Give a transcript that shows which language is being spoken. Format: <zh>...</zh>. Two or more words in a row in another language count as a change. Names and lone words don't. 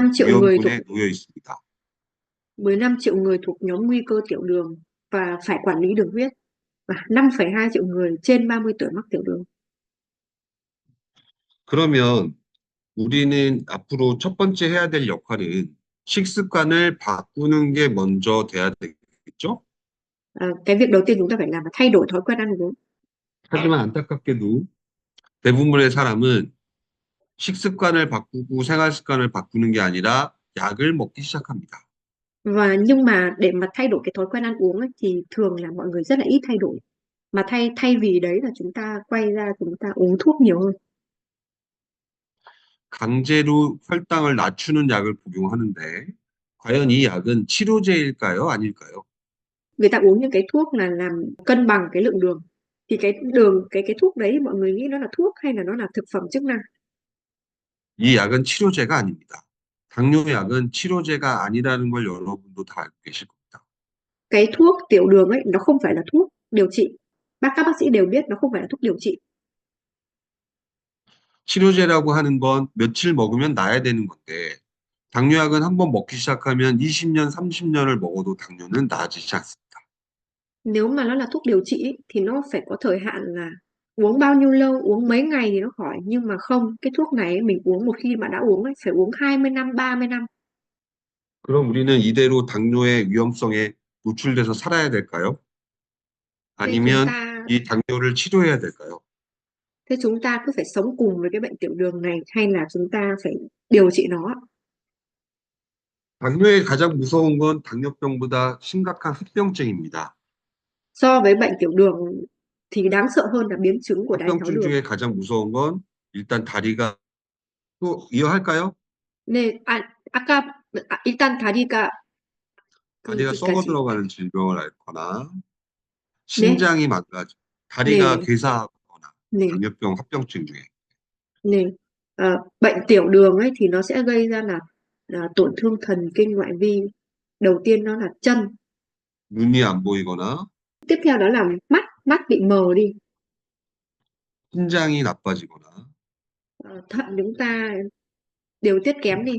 <vi>15 triệu người thuộc</vi> <ko>위험군에 놓여 있습니다.</ko> <vi>15 triệu người thuộc nhóm nguy cơ tiểu đường và phải quản lý đường huyết, và 5,2 triệu người trên 30 tuổi mắc tiểu đường.</vi> <ko>그러면 우리는 앞으로 첫 번째 해야 될 역할은 식습관을 바꾸는 게 먼저 돼야 되겠죠?</ko> <vi>Cái việc đầu tiên chúng ta phải làm là thay đổi thói quen ăn uống.</vi> <ko>하지만 안타깝게도 대부분의 사람은 식습관을 바꾸고 생활 습관을 바꾸는 게 아니라 약을 먹기 시작합니다.</ko> <vi>Và nhưng mà để mà thay đổi cái thói quen ăn uống ấy, thì thường là mọi người rất là ít thay đổi. Mà thay thay vì đấy là chúng ta quay ra chúng ta uống thuốc nhiều hơn.</vi> <ko>강제로 혈당을 낮추는 약을 복용하는데 과연 이 약은 치료제일까요? 아닐까요?</ko> <vi>Người ta uống những cái thuốc là làm cân bằng cái lượng đường. Thì cái đường, cái thuốc đấy mọi người nghĩ nó là thuốc hay là nó là thực phẩm chức năng?</vi> <ko>이 약은 치료제가 아닙니다. 당뇨약은 치료제가 아니라는 걸 여러분도 다 알고 계실 겁니다.</ko> <vi>Cái thuốc tiểu đường ấy nó không phải là thuốc điều trị. Các bác sĩ đều biết nó không phải là thuốc điều trị.</vi> <ko>치료제라고 하는 건 며칠 먹으면 나야 되는 건데, 당뇨약은 한번 먹기 시작하면 20년, 30년을 먹어도 당뇨는 나아지지 않습니다.</ko> <vi>Nếu mà nó là thuốc điều trị ấy, thì nó phải có thời hạn là uống bao nhiêu lâu, uống mấy ngày thì nó khỏi. Nhưng mà không, cái thuốc này ấy, mình uống một khi mà đã uống ấy, phải uống 20 năm, 30 năm.</vi> <ko>그럼 우리는 이대로 당뇨의 위험성에 노출돼서 살아야 될까요?</ko> <vi>Thế chúng</vi> <ko>아니면</ko> <vi>ta</vi> <ko>이 당뇨를 치료해야 될까요?</ko> <vi>thế chúng ta cứ phải sống cùng với cái bệnh tiểu đường này hay là chúng ta phải điều trị nó?</vi> <ko>당뇨의 가장 무서운 건 당뇨병보다 심각한 합병증입니다.</ko> <vi>So với bệnh tiểu đường thì đáng sợ hơn là biến chứng của đái tháo</vi> <ko>합병증</ko> <vi>đường.</vi> <ko>중에 가장 무서운 건 일단 다리가 또 이어할까요? 네, 일단 다리가 썩어 그까지. 들어가는 질병을 앓거나 네, 심장이 망가져 다리가 네, 괴사하거나 네, 당뇨병 합병증 중에 네.</ko> <vi>Bệnh tiểu đường ấy thì nó sẽ gây ra là tổn thương thần kinh ngoại vi. Đầu tiên nó là chân,</vi> <ko>눈이 안 보이거나</ko> <vi>tiếp theo đó là mắt, mắt bị mờ đi.</vi> <ko>신장이 나빠지거나</ko> <vi>Thận chúng ta điều tiết kém đi,</vi>